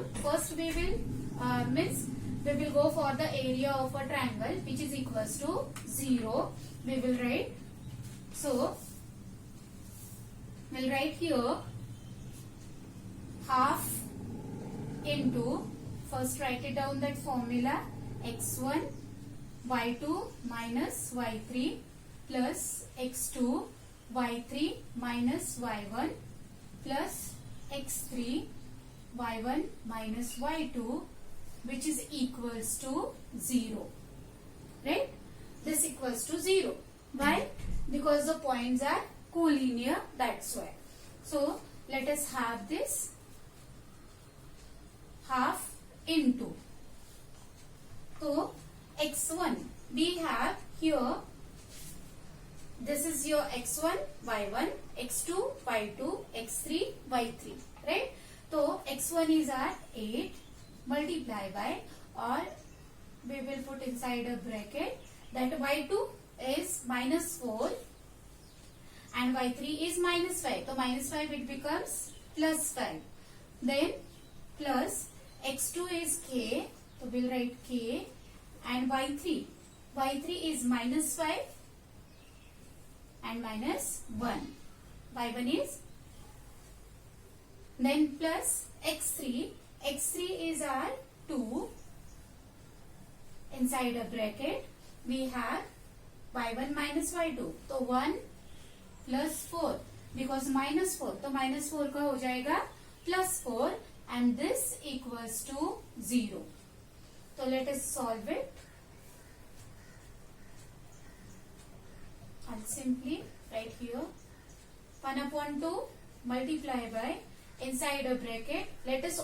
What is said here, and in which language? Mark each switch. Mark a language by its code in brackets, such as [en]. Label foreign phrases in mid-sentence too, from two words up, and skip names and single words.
[en] First we will go for the area of a triangle which is equals to 0. We will write. So we'll write here half into, first write it down that formula, x1 y2 minus y3 plus x2 y3 minus y1 plus x3 y1 minus y2, which is equals to 0, right? This equals to 0. Why? Because the points are collinear, that's why. So let us have this half into. So x1 we have here, this is your x1 y1, x2 y2, x3 y3, right? So x1 is our 8 multiply by, or we will put inside a bracket that y2 is minus 4 and y3 is minus 5. So minus 5 it becomes plus 5. Then plus x2 is k, so we'll write k, and y3 is minus 5 and minus 1. y1 is, then plus x3 is our 2, inside a bracket we have y1 minus y2, so 1 plus 4, because minus 4, [hi] तो minus 4 का हो जाएगा [en] plus 4, and this equals to 0. So let us solve it. I'll simply write here 1 upon 2 multiply by, inside a bracket, let us